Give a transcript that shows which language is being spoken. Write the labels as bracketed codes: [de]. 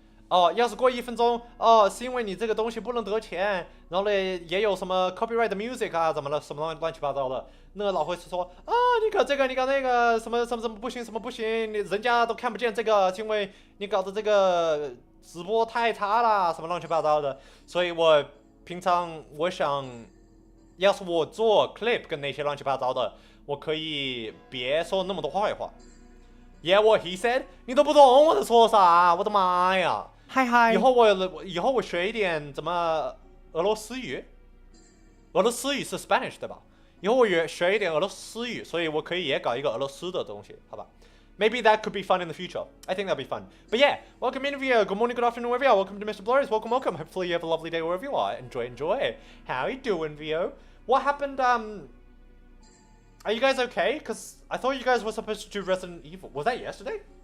[zh] 哦，要是过1分钟，哦，是因为你这个东西不能得钱，然后呢，也有什么 [en] copyright music [zh] 啊，怎么了，什么乱七八糟的，那个老会是说，啊，你搞这个，你搞那个，什么什么什么不行，什么不行，人家都看不见这个，因为你搞的这个直播太差了，什么乱七八糟的。所以我平常我想，要是我做 clip 跟那些乱七八糟的，我可以别说那么多坏话。 [en] Yeah, what he said？ [zh] 你都不懂我在说啥，我的妈呀！嗨嗨。以后我学一点怎么俄罗斯语。俄罗斯语是 Spanish 对吧？以后我也学一点俄罗斯语，所以我可以也搞一个俄罗斯的东西，好吧？ [en] Maybe that could be fun in the future. I think that'd be fun. But yeah, welcome in here. Good morning, good afternoon, wherever you are. Welcome to MrBlurry. Welcome, welcome. Hopefully you have a lovely day wherever you are. Enjoy, enjoy. How you doing, Vio? What happened? Are you guys okay? Because I thought you guys were supposed to do Resident Evil. Was that yesterday?